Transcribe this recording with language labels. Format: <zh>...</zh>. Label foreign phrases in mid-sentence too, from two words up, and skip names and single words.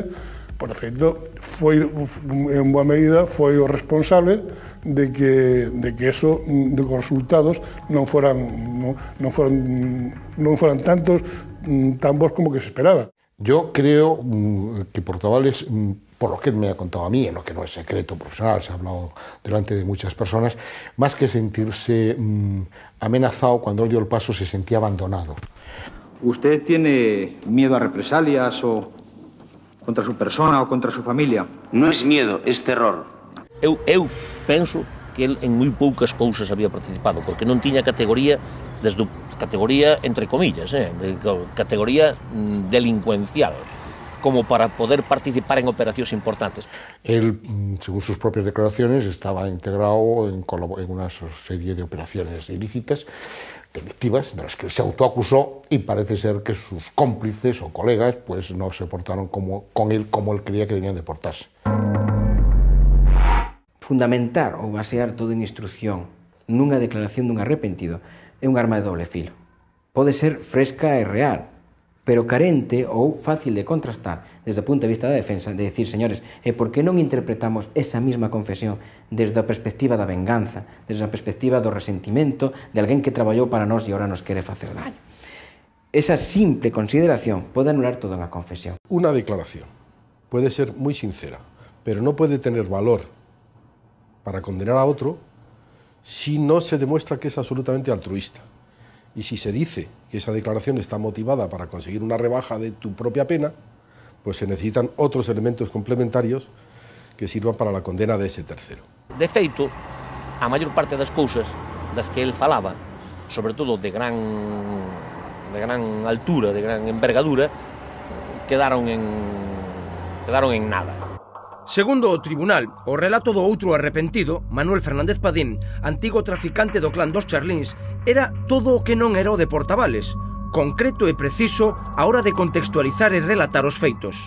<gl>Por efecto, en boa medida, foi o responsable de que eso, de que os resultados non foran tantos, tan bons como que se esperaba.</gl> <es>Yo creo que Portavales, por lo que él me ha contado a mí, en lo que no es secreto profesional, se ha hablado delante de muchas personas, más que sentirse amenazado, cuando él dio el paso se sentía abandonado. ¿Usted tiene miedo a represalias o contra su persona o contra su familia? No es miedo, es terror.</es> <gl>Eu penso que el en moi poucas cousas había participado, porque non tiña categoría, desde categoría</gl> <es>entre comillas,</es> <gl>categoría delincuencial, como para poder participar en operacións importantes.</gl> <es>Él, según sus propias declaraciones, estaba integrado en una serie de operaciones ilícitas, delictivas, de las que se autoacusó, y parece ser que sus cómplices o colegas pues no se portaron con él como él creía que debían de portarse.</es> <gl>Fundamentar ou basear toda a instrucción nunha declaración dun arrepentido é un arma de doble filo. Pode ser fresca e real, pero carente ou fácil de contrastar desde o punto de vista da defensa, de decir, señores, e por que non interpretamos esa mesma confesión desde a perspectiva da venganza, desde a perspectiva do resentimento de alguén que traballou para nós e agora nos quere facer daño. Esa simple consideración pode anular toda unha confesión.</gl> <es>Una declaración puede ser muy sincera, pero no puede tener valor para condenar a otro si no se demuestra que es absolutamente altruista. Y si se dice que esa declaración está motivada para conseguir una rebaja de tu propia pena, pues se necesitan otros elementos complementarios que sirvan para la condena de ese tercero.</es> <gl>De feito, a maior parte das cousas das que el falaba, sobre todo de gran altura, de gran envergadura, quedaron en nada. Segundo o tribunal, o relato do outro arrepentido, Manuel Fernández Padín, antigo traficante do clan dos Charlíns, era todo o que non era o de Portavales, concreto e preciso a hora de contextualizar e relatar os feitos.</gl>